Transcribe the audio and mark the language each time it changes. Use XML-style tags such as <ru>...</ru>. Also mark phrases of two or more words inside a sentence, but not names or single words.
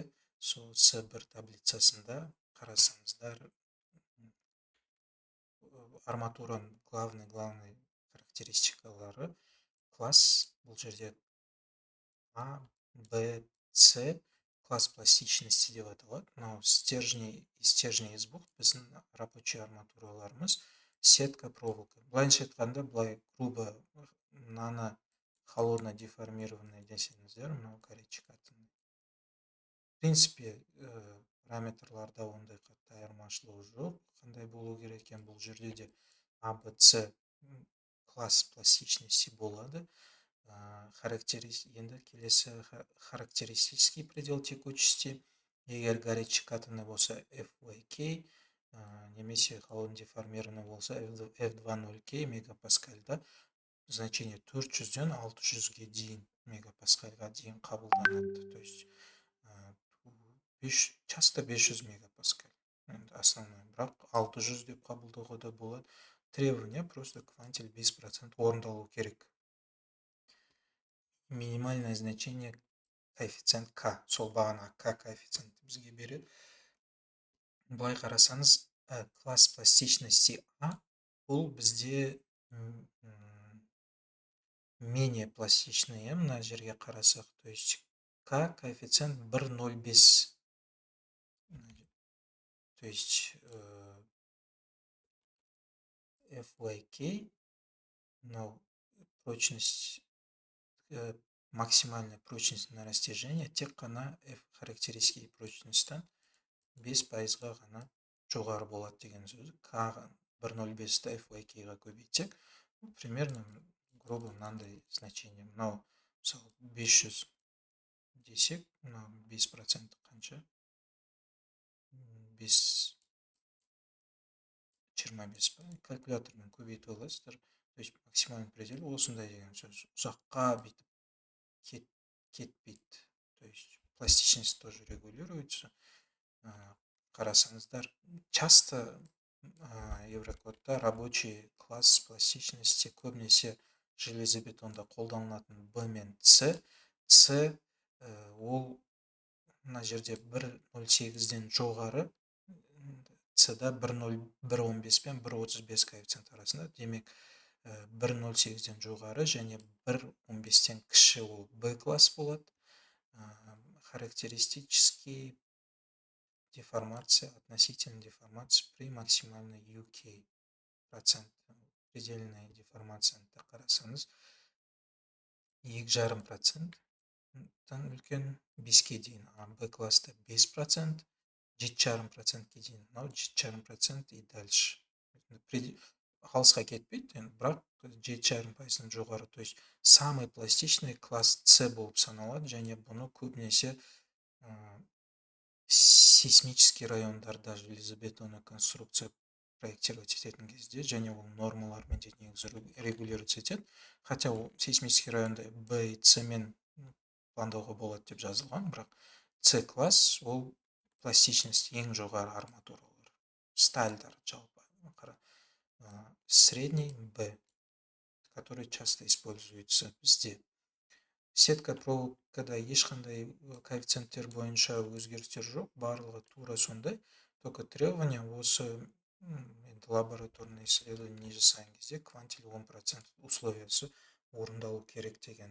<kk>Сол С1 таблицасында қарасаңыздар, арматураның</kk> <ru>главный характеристикалары</ru> <kk>класс, бұл жерде А, Б, С,</kk> <ru>класс пластичности</ru> <kk>деп аталады. Мынау</kk> <ru>стержни из бухт</ru> <kk>біздің рабочий арматураларымыз, сетка, проволока. Былайынша айтқанда, былай грубо мынаны</kk> <ru>холодно деформированный</ru> <kk>десеңіздер, мынау горячекатанный.</kk> <ru>В принципе,</ru> <kk>параметрларда ондай қатты айырмашылығы жоқ. Қандай болу керек екен, бұл жерде де А, Б, С</kk> <ru>класс пластичности</ru> <kk>болады. Енді келесі</kk> <ru>характеристический предел текучести.</ru> <kk>Егер горячекатанный болса FYK, немесе</kk> <ru>холодно деформированный</ru> <kk>болса F20K мегапаскальда значение 400-ден 600-ге дейін мегапаскальға дейін қабылданады.</kk> <ru>То есть часто 500 мегапаскаль.</ru> <kk>Основной, бірақ 600 деп қабылдауға да болады.</kk> <ru>Требование просто квантиль 5%</ru> <kk>орындалу керек.</kk> <ru>Минимальное значение коэффициент К,</ru> <kk>сол бағана К коэффициент бізге береді. Былай қарасаңыз,</kk> <ru>класс пластичности</ru> <kk>А, бұл бізде</kk> <ru>менее пластичный,</ru> <kk>мына жерге қарасақ,</kk> <ru>то есть К коэффициент 1,05. То есть FYK, но прочность, максимальная прочность на растяжение</ru> <kk>тек қана</kk> <ru>F характеристики прочностьтан 5%-ға</ru> <kk>ғана жоғары болады деген сөз. К 1,05-ті FYK-ға көбейтсек,</kk> <ru>примерно грубо</ru> <kk>мынандай значение. Мынау мысалы 500 десек, мынау 5% қанша? 5, 25 па? Калькулятормен көбейтіп аласыздар.</kk> <ru>То есть максимальный предел</ru> <kk>осындай деген сөз. Ұзаққа бүйтіп кетпейді.</kk> <ru>То есть пластичность тоже регулируется.</ru> <kk>Қарасаңыздар, часто Еврокодта</kk> <ru>рабочий класс пластичности</ru> <kk>көбінесе железобетонда қолданылатын Б мен С. С ол мына жерде 1,08-ден жоғары, С-да 1,15 пен 1,35 коэффициент арасында. Демек 1,08-ден жоғары және 1,15-тен кіші ол Б класс болады.</kk> <ru>Характеристический деформация, относительная деформация при максимальной UK процент. Предельная деформация</ru> <kk>қарасаңыз 2,5%-тан үлкен 5-ке дейін. Б класста 5%, 7,5%-ке дейін. Мынау 7,5%</kk> <ru>и дальше.</ru> <kk>Алысқа кетпейді, бірақ 7,5%-тан жоғары.</kk> <ru>То есть самый пластичный класс С</ru> <kk>болып саналады, және бұны көбінесе</kk> <ru>сейсмический райондарда железобетонный конструкция проектировать</ru> <kk>ететін кезде, және ол нормалармен де негізі регулируется етеді. Хотя ол сейсмический районда Б и С мен пландауға болады деп жазылған, бірақ С класс ол пластичность ең жоғары арматуралар. Стальдар жалпы. Средний Б,</kk> <ru>который часто используется бізде.</ru> <kk>Сетка проволокада ешқандай коэффициенттер бойынша өзгерістер жоқ, барлығы тура сондай.</kk> <ru>Только требования</ru> <kk>осы</kk> <ru>лабораторный исследование</ru> <kk>жасаған кезде квантиль 10% условиясы орындалу керек деген.</kk>